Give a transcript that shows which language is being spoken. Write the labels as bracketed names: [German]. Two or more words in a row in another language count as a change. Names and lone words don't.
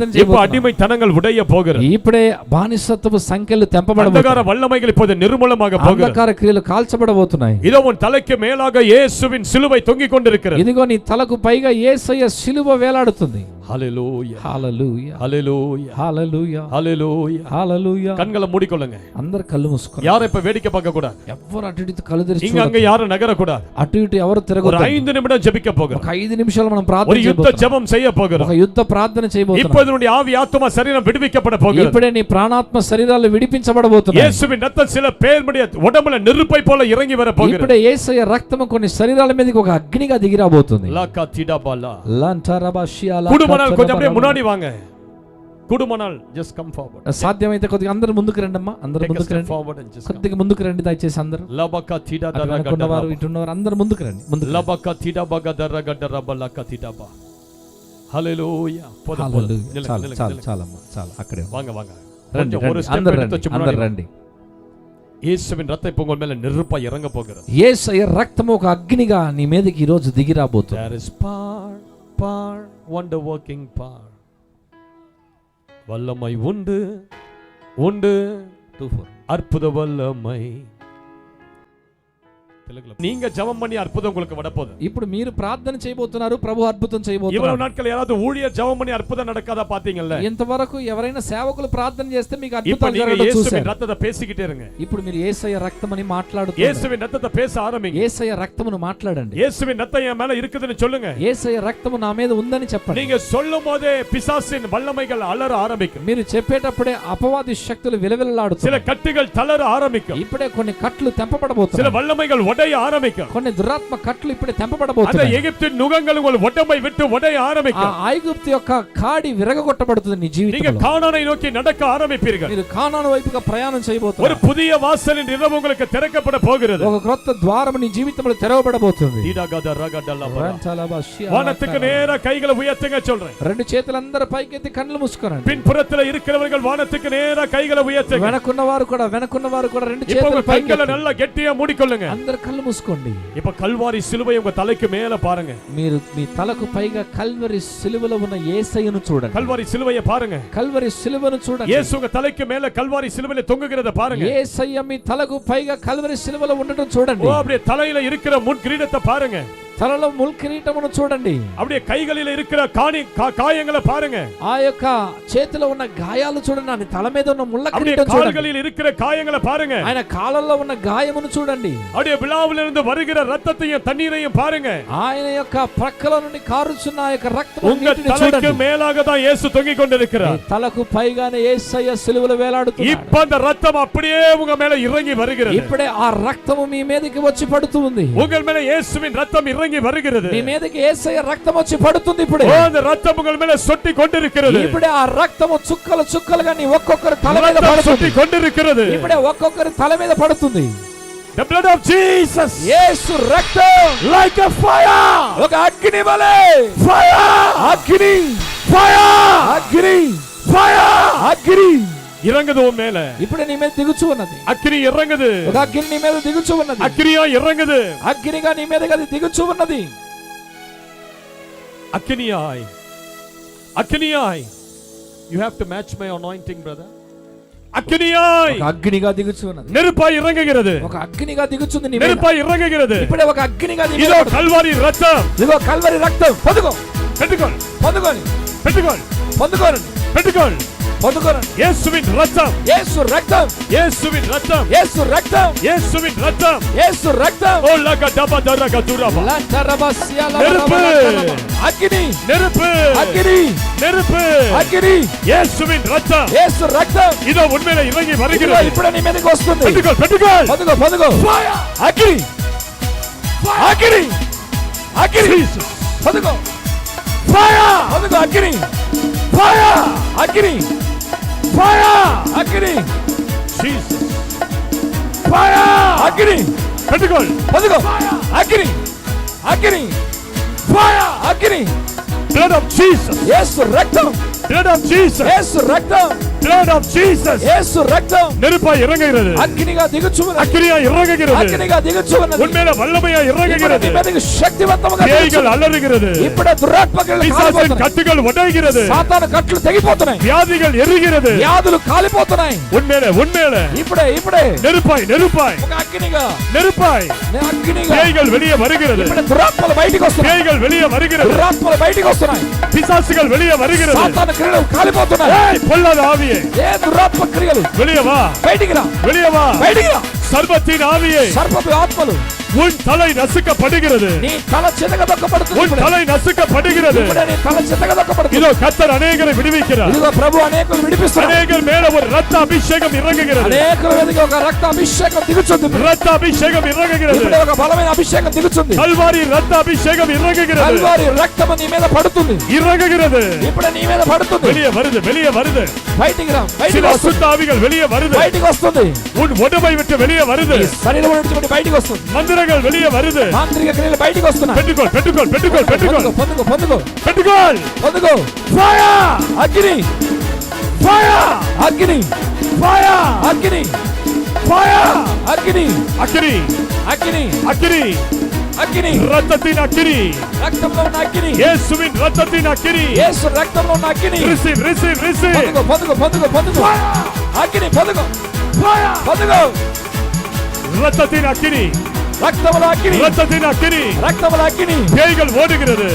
[Tamil] இப்ப [Telugu] చేయబోతున్నాం. [Tamil] அடிமைத்தனங்கள் உடைய போகிறது. [Telugu] ఇప్పుడే బానిసత్వపు సంఖ్యలు [Tamil] அந்தகார [Telugu] తెంపబడబోతున్నాయి. [Tamil] வல்லமைகள் இப்போது நிர்மூலமாக போகிறது. [Telugu] అంధకార క్రియలు కాల్చబడబోతున్నాయి. [Tamil] இதோ உன் தலைக்கு மேலாக இயேசுவின் சிலுவை தொங்கிக் கொண்டிருக்கிறது. [Telugu] ఇదిగో నీ తలకు పైగా యేసయ్య సిలువ వేలాడుతుంది. [Tamil] ஹalleluya [Telugu] హల్లెలూయా, [Tamil] ஹalleluya [Telugu] హల్లెలూయా, [Tamil] ஹalleluya. [Telugu] హల్లెలూయా. [Tamil] கண்களை மூடிக்கொள்ளுங்க. [Telugu] అందరు కళ్ళు మూసుకోండి. [Tamil] யாரை இப்ப வேடிக்கை பார்க்க கூடாது. [Telugu] ఎవ్వరు అటు ఇటు కళ్ళు తెరిచి [Tamil] இங்க அங்க யாரும் நகர கூடாது. [Telugu] అటు ఇటు ఎవరు [Tamil] ஒரு [Telugu] తిరగొద్దు. [Tamil] 5 நிமிடம் ஜெபிக்க போகிறோம். [Telugu] ఒక 5 నిమిషాలు మనం ప్రార్థన [Tamil] ஒரு யுத்த [Telugu] చేయబోతున్నాం. [Tamil] ஜெபம் செய்ய போகிறோம். [Telugu] ఒక యుద్ధ ప్రార్థన చేయబోతున్నాం. [Tamil] இப்போது உன்னுடைய ஆவி ஆத்துமா சரீரம் விடுவிக்கப்பட போகிறது. [Telugu] ఇప్పుడే నీ ప్రాణాత్మ శరీరాలు విడిపించబడబోతున్నాయి. [Tamil] இயேசுவின் ரத்தம் சில பேருடைய உடம்புல நெருப்பை போல இறங்கி வர போகிறது. [Telugu] ఇప్పుడే యేసయ్య రక్తము కొన్ని శరీరాల మీదకి ఒక అగ్నిగా దిగిరాబోతుంది. லாக்கா திடாபாலா. లంటరబషియాలా. [Tamil] குடும்பனால் கொஞ்சம் அப்படியே முன்னாடி வாங்க. [English] குடும்பனால் just come forward. [Telugu] సాధ్యమైతే కొద్దిగా అందరూ ముందుకు రండి అమ్మా. అందరూ [English] Take a [Telugu] ముందుకు step రండి. [English] forward and just come. [Telugu] కొద్దిగా ముందుకు రండి దయచేసి అందరూ. లబకా తిడా అటు దరగ వెనకున్నవారు దరగ. ఇటున్నవారు అందరూ ముందుకు రండి. ముందుకు రండి. లబకా తిడా బగ దరగ దరబ లక తిడాబా. హల్లెలూయా. పోద పోద. హల్లెలూయా. చాలు నిలగ, చాలు నిలగ. చాలమ్మా చాలు అక్కడే [Tamil] வாங்க வாங்க. [Telugu] రండి [Tamil] கொஞ்சம் ஒரு [Telugu] రండి. [Tamil] step [Telugu] అందరూ [Tamil] எடுத்து [Telugu] రండి. [Tamil] வச்சு [Telugu] అందరూ [Tamil] முன்னாடி [Telugu] రండి. [Tamil] இயேசுவின் ரத்தம் இப்ப உங்க மேல நெருப்பா இறங்க போகிறது. [Telugu] యేసయ్య రక్తము ఒక అగ్నిగా నీ మీదకి ఈ రోజు దిగిరాబోతుంది. [English] There is power, wonder working power. [Tamil] வல்லமை உண்டு உண்டு 24 அற்புத வல்லமை. తెలుగులో நீங்க ஜெபம் பண்ணி அற்புதம் உங்களுக்கு வரப்போகுது. [Telugu] ఇప్పుడు మీరు ప్రార్థన చేయబోతున్నారు, ప్రభు అద్భుతం చేయబోతున్నారు. [Tamil] இவ்வளவு நாட்கள் யாராவது ஊழியர் ஜெபம் பண்ணி அற்புதம் நடக்காதா பாத்தீங்கல்ல? [Telugu] ఇంతవరకు ఎవరైనా సేవకులు ప్రార్థన చేస్తే మీకు [Tamil] இப்ப [Telugu] అద్భుతాలు [Tamil] நீங்க [Telugu] జరగడం [Tamil] இயேசுவின் [Telugu] చూశారు. [Tamil] ரத்தத்தை பேசிக்கிட்டே இருங்க. [Telugu] ఇప్పుడు మీరు యేసయ్య రక్తమని మాట్లాడుతున్నారు. [Tamil] இயேசுவின் ரத்தத்தை பேச ஆரம்பிங்க. [Telugu] యేసయ్య రక్తమును మాట్లాడండి. [Tamil] இயேசுவின் ரத்தம் என் மேல இருக்குதுன்னு சொல்லுங்க. [Telugu] యేసయ్య రక్తము నా మీద ఉందని చెప్పండి. [Tamil] நீங்க சொல்லும்போதே பிசாசின் வல்லமைகள் அலற ஆரம்பிக்கும். [Telugu] మీరు చెప్పేటప్పుడే అపవాది శక్తులు విలవిల్లాడుతాయి. [Tamil] சில கட்டுகள் தளர ஆரம்பிக்கும். [Telugu] ఇప్పుడే కొన్ని కట్లు తెంపబడబోతున్నాయి. [Tamil] சில வல்லமைகள் உடைய ஆரம்பிக்கும். [Telugu] కొన్ని దురాత్మ కట్లు ఇప్పుడే [Tamil] அந்த [Telugu] తెంపబడబోతున్నాయి. [Tamil] எகிப்தின் நுகங்கள் உங்கள் உடம்பை விட்டு உடைய [Telugu] ఆ [Tamil] ஆரம்பிக்கும். [Telugu] ఐగుప్తు యొక్క కాడి విరగొట్టబడుతుంది నీ [Tamil] நீங்க [Telugu] జీవితంలో. [Tamil] கானானை நோக்கி நடக்க ஆரம்பிப்பீர்கள். [Telugu] మీరు కానాను వైపుగా ప్రయాణం [Tamil] ஒரு [Telugu] చేయబోతున్నారు. [Tamil] புதிய வாசலின் இரவு உங்களுக்கு திறக்கப்பட போகிறது. [Telugu] ఒక క్రొత్త ద్వారం నీ జీవితంలో తెరవబడబోతుంది. [Tamil] வானத்துக்கு நேரா கைகளை உயர்த்துங்க சொல்றேன். [Telugu] రెండు చేతులందరూ పైకెత్తి కళ్ళు మూసుకోనండి. [Tamil] பின்புறத்துல இருக்கிறவர்கள் வானத்துக்கு நேரா கைகளை உயர்த்துங்க. [Telugu] వెనకున్నవారు కూడా రెండు [Tamil] இப்ப [Telugu] చేతులు [Tamil] உங்க [Telugu] పైకి [Tamil] கண்களை நல்லா கெட்டியா மூடிக்கொள்ளுங்க. [Telugu] అందరూ కళ్ళు మూసుకోండి. [Tamil] இப்ப கல்வாரி சிலுவை உங்க தலைக்கு மேல பாருங்க. [Telugu] మీరు మీ తలకు పైగా కల్వరి సిలువలో ఉన్న యేసయ్యను చూడండి. [Tamil] கல்வாரி சிலுவையை பாருங்க. [Telugu] కల్వరి సిలువను చూడండి. [Tamil] இயேசு உங்க தலைக்கு மேல கல்வாரி சிலுவையில தொங்குகிறத பாருங்க. [Telugu] యేసయ్య మీ తలకు పైగా కల్వరి సిలువలో ఉండటం చూడండి. [Tamil] ஓ அப்படியே தலையில இருக்கிற முன் கிரீடத்தை பாருங்க. [Telugu] తలలో ముల్ కిరీటమును చూడండి. [Tamil] அப்படியே கைகளில இருக்கிற காயங்களை பாருங்க. [Telugu] ఆ యొక్క చేతిలో ఉన్న గాయాలు చూడండి. ఆయన తల మీద ఉన్న ముళ్ళ [Tamil] அப்படியே [Telugu] కిరీటం చూడండి. [Tamil] கால்களில் இருக்கிற காயங்களை பாருங்க. [Telugu] ఆయన కాళ్ళల్లో ఉన్న గాయమును చూడండి. [Tamil] அப்படியே விழாவிலிருந்து வருகிற ரத்தத்தையும் தண்ணீரையும் பாருங்க. [Telugu] ఆయన యొక్క ప్రక్కల నుండి కారుచున్న ఆ యొక్క రక్తము [Tamil] உங்க [Telugu] నీటిని [Tamil] தலைக்கு [Telugu] చూడండి. [Tamil] மேலாக தான் இயேசு தொங்கிக் கொண்டிருக்கிறார். [Telugu] తలకు పైగానే యేసయ్య సిలువలో వేలాడుతున్నాడు. [Tamil] இப்ப அந்த ரத்தம் அப்படியே உங்க மேல இறங்கி வருகிறது. [Telugu] ఇప్పుడే ఆ రక్తము మీ మీదకి వచ్చి పడుతూ ఉంది. [Tamil] உங்கள் மேல இயேசுவின் ரத்தம் இறங்கி வருகிறது. [Telugu] మీ మీదకి యేసయ్య రక్తం వచ్చి పడుతుంది. ఇప్పుడే [Tamil] ஓ அந்த ரத்தம் உங்கள் மேல சொட்டி கொண்டிருக்கிறது. [Telugu] ఇప్పుడే ఆ రక్తము చుక్కలు చుక్కలుగా నీ ఒక్కొక్కరి తల మీద [Tamil] ரத்தம் [Telugu] పడుతుంది. [Tamil] சொட்டி கொண்டிருக்கிறது. [Telugu] ఇప్పుడే ఒక్కొక్కరి తల మీద పడుతుంది. [English] The blood of Jesus, [Telugu] యేసు రక్తం [English] like a fire, [Telugu] ఒక అగ్ని వలె, [English] fire, [Telugu] అగ్ని, [English] fire, [Telugu] అగ్ని, [English] fire, [Telugu] అగ్ని [Tamil] இறங்குது உன் மேல. [Telugu] ఇప్పుడే నీ మీద దిగుచు ఉన్నది. [Tamil] அக்கினி இறங்குது. [Telugu] ఒక అగ్ని నీ మీద దిగుచు ఉన్నది. [Tamil] அக்கினியா இறங்குது. [Telugu] అగ్నిగా నీ మీదకి అది దిగుచు ఉన్నది. [Tamil] அக்கினியாய், அக்கினியாய். [English] You have to match my anointing, brother. [Tamil] அக்கினியாய், [Telugu] ఒక అగ్నిగా దిగుచు ఉన్నది. [Tamil] நெருப்பாய் இறங்குகிறது. [Telugu] ఒక అగ్నిగా దిగుచుంది నీ మీద. [Tamil] நெருப்பாய் இறங்குகிறது. [Telugu] ఇప్పుడే ఒక అగ్నిగా నీ మీద [Tamil] இதோ [Telugu] పడుతుంది. [Tamil] கல்வாரி ரத்தம். [Telugu] ఇదిగో కల్వరి రక్తం. పొందుకో, [Tamil] பெற்றுக்கொள், [Telugu] పొందుకోని, [Tamil] பெற்றுக்கொள், [Telugu] పొందుకోనండి, [Tamil] பெற்றுக்கொள். [Telugu] పొందుకోనండి. [Tamil] இயேசுவின் ரத்தம், [Telugu] యేసు రక్తం, [Tamil] இயேசுவின் ரத்தம், [Telugu] యేసు రక్తం, [Tamil] இயேசுவின் ரத்தம். [Telugu] యేసు రక్తం. ஓ லக டப தரக துரபா. நெருப்பு, అగ్ని, [Tamil] நெருப்பு, [Telugu] అగ్ని, [Tamil] நெருப்பு. [Telugu] అగ్ని, [Tamil] இயேசுவின் ரத்தம் [Telugu] యేసు రక్తం. [Tamil] இதோ உண்மையில இறங்கி [Telugu] ఇదిగో [Tamil] வருகிறது. [Telugu] ఇప్పుడే నీ మీదకి వస్తుంది. [Tamil] பெற்றுக்கொள், பெற்றுக்கொள். [Telugu] పొందుకో, పొందుకో. అగ్ని, అగ్ని, అగ్ని, Jesus. పొందుకో, [English] Fire, [Telugu] పొందుకో. అగ్ని, [English] fire, [Telugu] అగ్ని, [English] fire. [Telugu] అగ్ని, [English] Jesus. Fire. [Telugu] అగ్ని, [Tamil] பெற்றுக்கொள். [Telugu] పొందుకో. అగ్ని, అగ్ని, [English] Fire. [Telugu] అగ్ని. [English] Blood of Jesus. [Telugu] యేసు రక్తం, [English] Blood of Jesus. [Telugu] యేసు రక్తం, [English] Blood of Jesus. [Telugu] యేసు రక్తం. [Tamil] நெருப்பாய் இறங்குகிறது. [Telugu] అగ్నిగా దిగుచు ఉన్నది. [Tamil] அக்கினியா இறங்குகிறது. [Telugu] అగ్నిగా దిగుచు ఉన్నది. [Tamil] உண்மையில வல்லமையா [Telugu] ఇప్పుడే [Tamil] இறங்குகிறது. [Telugu] నీ మీదకి శక్తివంతముగా దిగుచు [Tamil] பேய்கள் [Telugu] ఉన్నది. [Tamil] அலறுகிறது. [Telugu] ఇప్పుడే దురాత్మకలు [Tamil] பிசாசின் [Telugu] కాలిపోతున్నాయి. [Tamil] கட்டுகள் உடைகிறது. [Telugu] సాతాను కట్లు తెగిపోతున్నాయి. [Tamil] வியாதிகள் எரிகிறது. [Telugu] వ్యాధులు కాలిపోతున్నాయి. [Tamil] உண்மையில உண்மையில [Telugu] ఇప్పుడే ఇప్పుడే [Tamil] நெருப்பாய் நெருப்பாய் [Telugu] ఒక అగ్నిగా, [Tamil] நெருப்பாய் [Telugu] అగ్నిగా [Tamil] பேய்கள் வெளியே வருகிறது. [Telugu] ఇప్పుడే దురాత్మలు బయటికి వస్తున్నాయి. [Tamil] பேய்கள் வெளியே வருகிறது. [Telugu] దురాత్మలు బయటికి వస్తున్నాయి. [Tamil] பிசாசுகள் வெளியே வருகிறது. [Telugu] సాతాను క్రియలు కాలిపోతున్నాయి. [Tamil] ஏய் பொல்லாத ஆவியே [Telugu] ఏ దురాత్మ క్రియలు [Tamil] வெளியே வா, [Telugu] బయటికి రా, [Tamil] வெளியே வா. [Telugu] బయటికి రా. [Tamil] சர்வத்தின் ஆவியே [Telugu] సర్పపు ఆత్మలు [Tamil] உன் தலை நசுக்கப்படுகிறது. [Telugu] నీ తల చితకదొక్కబడుతుంది. [Tamil] உன் தலை நசுக்கப்படுகிறது. [Telugu] ఇప్పుడే నీ తల చితకదొక్కబడుతుంది. [Tamil] இதோ கர்த்தர் அநேகரை விடுவிக்கிறார். [Telugu] ఇదిగో ప్రభు అనేకులు విడిపిస్తున్నాడు. [Tamil] அநேகர் மேல ஒரு ரத்த அபிஷேகம் இறங்குகிறது. [Telugu] అనేకుల మీదకి ఒక రక్త అభిషేకం దిగుచుంది. [Tamil] ரத்த அபிஷேகம் இறங்குகிறது. [Telugu] ఇప్పుడే ఒక బలమైన అభిషేకం దిగుచుంది. [Tamil] கல்வாரி ரத்த அபிஷேகம் இறங்குகிறது. [Telugu] కల్వారి రక్తము నీ మీద పడుతుంది. [Tamil] இறங்குகிறது. [Telugu] ఇప్పుడే నీ మీద పడుతుంది. [Tamil] வெளியே வருது, வெளியே வருது. [Telugu] బయటికి రా, [Tamil] சில [Telugu] బయటికి వస్తుంది. [Tamil] அசுத்த ஆவிகள் வெளியே வருது. [Telugu] బయటికి వస్తుంది. [Tamil] உன் உடம்பை விட்டு வெளியே வருது. [Telugu] నీ శరీరం నుంచి బయటికి వస్తుంది. [Tamil] மந்திரங்கள் வெளியே வருது. [Telugu] మాంత్రిక క్రియలు బయటికి వస్తున్నాయి. [Tamil] பெற்றுக்கொள், பெற்றுக்கொள், பெற்றுக்கொள், பெற்றுக்கொள், [Telugu] పొందుకో, పొందుకో, [Tamil] பெற்றுக்கொள். [Telugu] పొందుకో. [English] Fire, [Telugu] అగ్ని, [English] fire, [Telugu] అగ్ని, [English] fire, [Telugu] అగ్ని, [English] fire. [Telugu] అగ్ని, [Tamil] அக்கினி, [Telugu] అగ్ని, [Tamil] அக்கினி, [Telugu] అగ్ని. [Tamil] ரத்தத்தின் அக்கினி. [Telugu] రక్తంలో ఉన్న అగ్ని. [Tamil] இயேசுவின் ரத்தத்தின் அக்கினி. [Telugu] యేసు రక్తంలో ఉన్న అగ్ని. [English] Receive, receive, receive. [Telugu] పొందుకో, పొందుకో, పొందుకో, పొందుకో. అగ్ని పొందుకో, [English] Fire. [Telugu] పొందుకో. [Tamil] ரத்தத்தின் அக்கினி. [Telugu] రక్తముల అగ్ని, [Tamil] ரத்தத்தின் அக்கினி [Telugu] రక్తముల అగ్ని, [Tamil] பேய்கள் ஓடுகிறது.